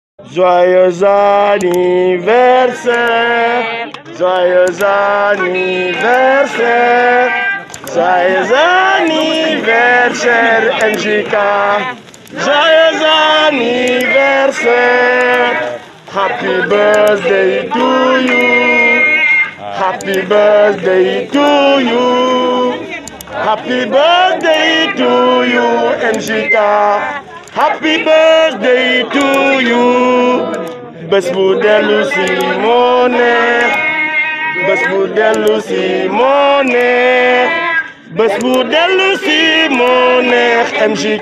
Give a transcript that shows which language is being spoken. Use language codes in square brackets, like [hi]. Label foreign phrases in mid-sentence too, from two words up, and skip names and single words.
[fr] Joyeux anniversaire, joyeux anniversaire, joyeux anniversaire MJK, joyeux anniversaire, [en] happy birthday to you, happy birthday to you, happy birthday to you MJK. Happy birthday to you. [wo] Bés bu dellu si moo neex. Bés bu dellu si moo neex. Bés bu dellu si moo neex MJK.